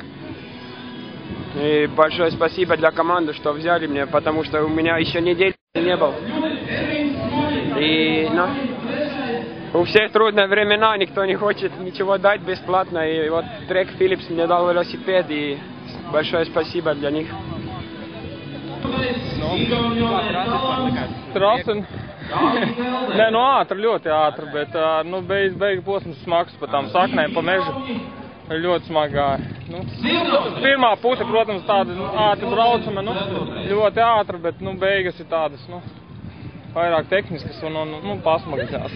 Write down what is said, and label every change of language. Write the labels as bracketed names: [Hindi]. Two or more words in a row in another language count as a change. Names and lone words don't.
[Russian] И большое спасибо для команды, что взяли меня, потому что у меня еще недели не было. И у всех трудные времена, никто не хочет ничего дать бесплатно. И вот Трек Philips мне дал велосипед, и большое спасибо для них. [Latvian] Trasi, nē, nu ātri, ļoti ātri, bet, nu, beigu posms smags pa tām saknēm, pa mežu. Ļoti smagā. Nu, pirmā puse, protams, tāda ātri braucama, nu, ļoti ātri, bet, nu, beigas ir tādas, nu, vairāk tehniskas un nu, pasmagas.